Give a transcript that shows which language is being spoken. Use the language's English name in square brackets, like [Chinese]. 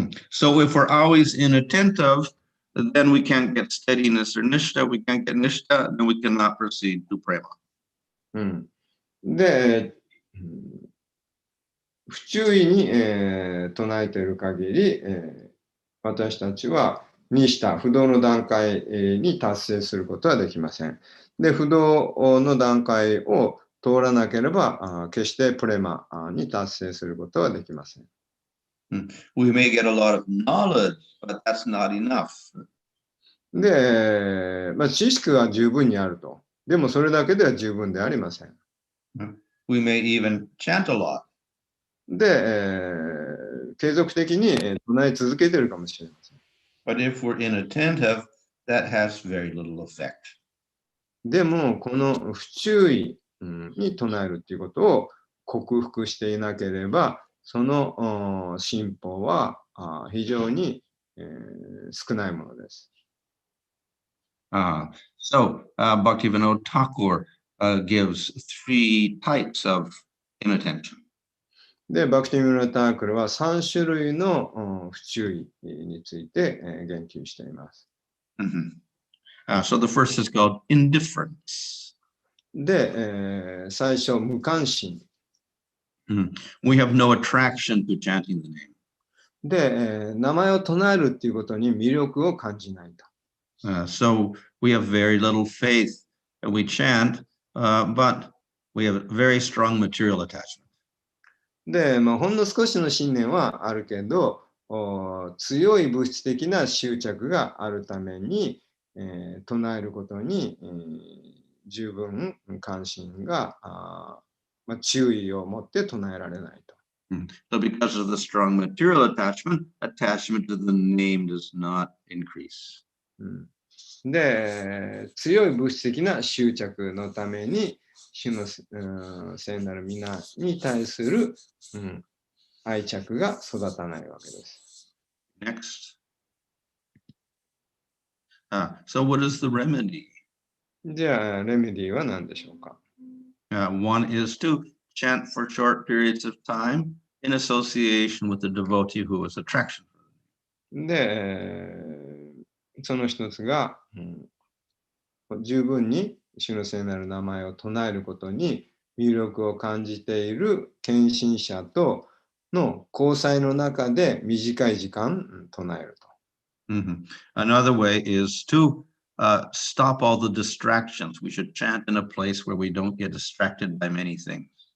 [English] So if we're always inattentive, then we can't get steadiness or nishta. We can't get nishta, then we cannot proceed to prema. [Japanese] で、不注意に、唱えている限り、私たちはニシタ、不動の段階に達成することはできません。で、不動の段階を通らなければ、決してプレマに達成することはできません。 [English] We may get a lot of knowledge, but that's not enough. [Japanese] で、知識は十分にあると。でもそれだけでは十分ではありません。 [English] We may even chant a lot. [Japanese] で、継続的に唱え続けているかもしれません。 [English] But if we're inattentive, that has very little effect. [Japanese] でも、この不注意に唱えるということを克服していなければ、その進歩は非常に少ないものです。 [English] So Bhaktivinoda Thakur gives 3 types of inattention. [Japanese] で、バクティミュラタークルは3種類の不注意について言及しています。 [English] So the first is called indifference. [Japanese] で、最初、無関心。 [English] We have no attraction to chanting the name. [Japanese] で、名前を唱えるっていうことに魅力を感じないと。 [English] So we have very little faith and we chant, but we have very strong material attachment. [Japanese] で、ほんの少しの信念はあるけど、強い物質的な執着があるために、唱えることに、十分関心が、注意を持って唱えられないと。 [English] So because of the strong material attachment to the name does not increase. [Japanese] で、強い物質的な執着のために、主の聖なる皆に対する、愛着が育たないわけです。 [English] Next. So what is the remedy? [Japanese] じゃあ、レメディーは何でしょうか。 [English] One is to chant for short periods of time in association with the devotee who has attraction. [Japanese] で、その一つが、十分に主の聖なる名前を唱えることに魅力を感じている献身者との交際の中で短い時間唱えると。 [English] Another way is to stop all the distractions. We should chant in a place where we don't get distracted by many things.